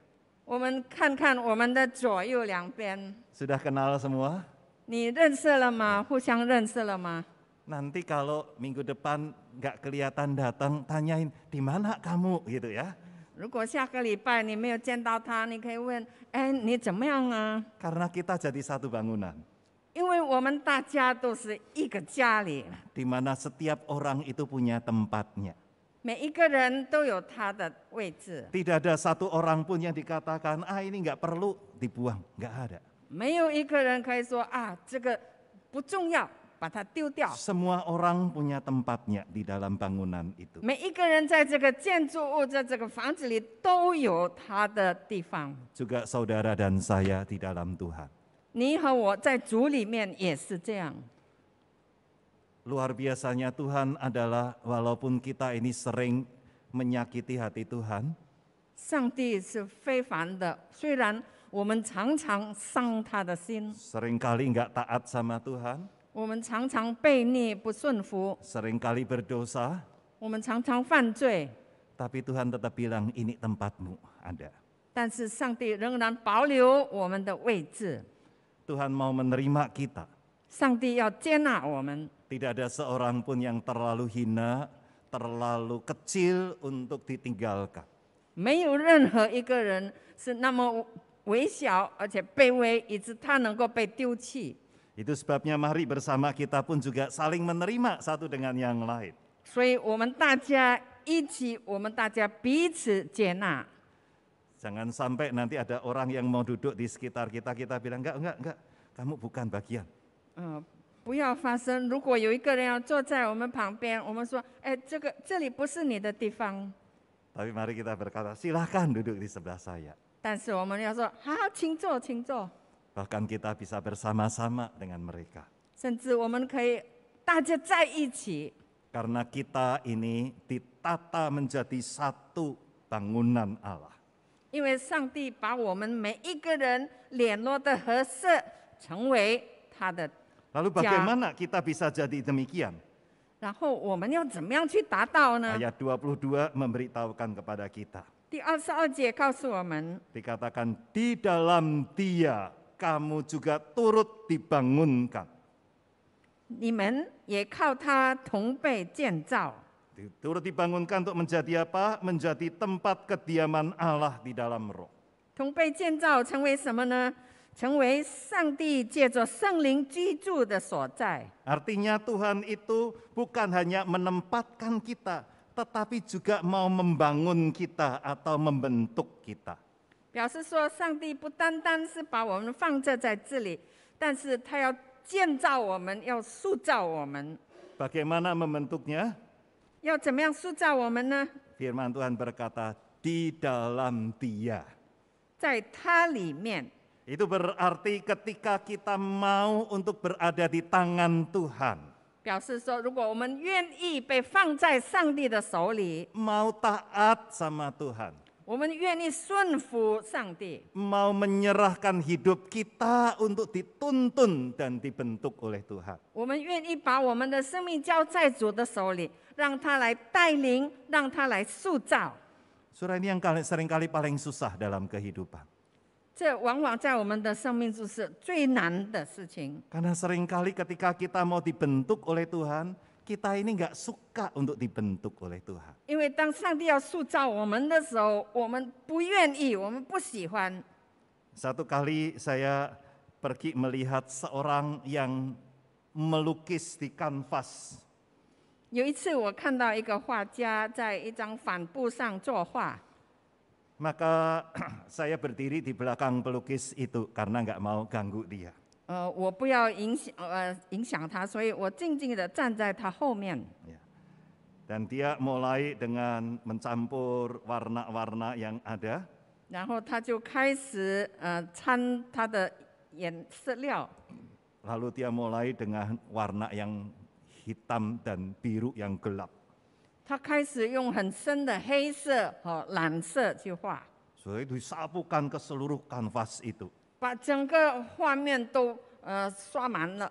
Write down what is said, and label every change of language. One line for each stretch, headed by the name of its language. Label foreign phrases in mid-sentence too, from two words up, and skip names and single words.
Chinese: 我们看看我们的左右两边，
Indonesian: Sudah kenal semua?
Chinese: 你认识了吗？互相认识了吗？
Indonesian: Nanti kalau minggu depan nggak kelihatan datang, tanyain di mana kamu gitu ya.
Chinese: 如果下个礼拜你没有见到他，你可以问：哎，你怎么样啊？
Indonesian: Karena kita jadi satu bangunan.
Chinese: 因为我们大家都是一个家里，
Indonesian: Di mana setiap orang itu punya tempatnya.
Chinese: 每一个人都有他的位置，
Indonesian: Tidak ada satu orang pun yang dikatakan, ini nggak perlu dibuang. Nggak ada.
Chinese: 没有一个人可以说这个不重要，把它丢掉。
Indonesian: Semua orang punya tempatnya di dalam bangunan itu.
Chinese: 每一个人在这个建筑物、在这个房子里都有他的地方。
Indonesian: Juga saudara dan saya di dalam Tuhan.
Chinese: 你和我在主里面也是这样。
Indonesian: Luar biasanya Tuhan adalah walaupun kita ini sering menyakiti hati Tuhan,
Chinese: 上帝是非凡的，虽然我们常常伤他的心，
Indonesian: seringkali nggak taat sama Tuhan,
Chinese: 我们常常悖逆不顺服，
Indonesian: seringkali berdosa,
Chinese: 我们常常犯罪，
Indonesian: tapi Tuhan tetap bilang ini tempatmu ada.
Chinese: 但是上帝仍然保留我们的位置。
Indonesian: Tuhan mau menerima kita.
Chinese: 上帝要接纳我们，
Indonesian: Tidak ada seorang pun yang terlalu hina, terlalu kecil untuk ditinggalkan.
Chinese: 没有任何一个人是那么微小而且卑微，以致他能够被丢弃。
Indonesian: Itu sebabnya mari bersama kita pun juga saling menerima satu dengan yang lain.
Chinese: 所以我们大家一起，我们大家彼此接纳。
Indonesian: Jangan sampai nanti ada orang yang mau duduk di sekitar kita, kita bilang enggak, kamu bukan bagian.
Chinese: 不要发生。如果有一个人要坐在我们旁边，我们说：“哎，这里不是你的地方。
Indonesian: Tapi mari kita berkata, silahkan duduk di sebelah saya. ”
Chinese: 但是我们要说：“好，请坐，请坐。
Indonesian: Bahkan kita bisa bersama-sama dengan mereka. ”
Chinese: 甚至我们可以大家在一起，
Indonesian: Karena kita ini ditata menjadi satu bangunan Allah.
Chinese: 因为上帝把我们每一个人联络的合适，成为他的。
Indonesian: Lalu bagaimana kita bisa jadi demikian?
Chinese: 然后我们要怎么样去达到呢？
Indonesian: Ayat 22 memberitahukan kepada kita.
Chinese: 第22节告诉我们，
Indonesian: Dikatakan di dalam Dia kamu juga turut dibangunkan.
Chinese: 你们也靠他同被建造。
Indonesian: Turut dibangunkan untuk menjadi apa? Menjadi tempat kediaman Allah di dalam roh.
Chinese: 同被建造成为什么呢？成为上帝借着圣灵居住的所在。
Indonesian: Artinya Tuhan itu bukan hanya menempatkan kita, tetapi juga mau membangun kita atau membentuk kita.
Chinese: 表示说，上帝不单单是把我们放置在这里，但是他要建造我们，要塑造我们。
Indonesian: Bagaimana membentuknya?
Chinese: 要怎么样塑造我们呢？
Indonesian: Firman Tuhan berkata, di dalam Dia.
Chinese: 在他里面，
Indonesian: Itu berarti ketika kita mau untuk berada di tangan Tuhan,
Chinese: 表示说，如果我们愿意被放在上帝的手里，
Indonesian: mau taat sama Tuhan,
Chinese: 我们愿意顺服上帝，
Indonesian: mau menyerahkan hidup kita untuk dituntun dan dibentuk oleh Tuhan.
Chinese: 我们愿意把我们的生命交在主的手里，让他来带领，让他来塑造。
Indonesian: Saudara, ini yang seringkali paling susah dalam kehidupan.
Chinese: 这往往在我们的生命就是最难的事情，
Indonesian: Karena seringkali ketika kita mau dibentuk oleh Tuhan, kita ini nggak suka untuk dibentuk oleh Tuhan.
Chinese: 因为当上帝要塑造我们的时候，我们不愿意，我们不喜欢。
Indonesian: Satu kali saya pergi melihat seorang yang melukis di kanvas.
Chinese: 有一次，我看到一个画家在一张帆布上作画，
Indonesian: Maka saya berdiri di belakang pelukis itu karena nggak mau ganggu dia.
Chinese: 我不要影响他，所以我静静的站在他后面。
Indonesian: Ya. Dan dia mulai dengan mencampur warna-warna yang ada.
Chinese: 然后他就开始掺他的色料，
Indonesian: Lalu dia mulai dengan warna yang hitam dan biru yang gelap.
Chinese: 他开始用很深的黑色和蓝色去画，
Indonesian: So itu disapukan ke seluruh kanvas itu.
Chinese: 把整个画面都刷满了。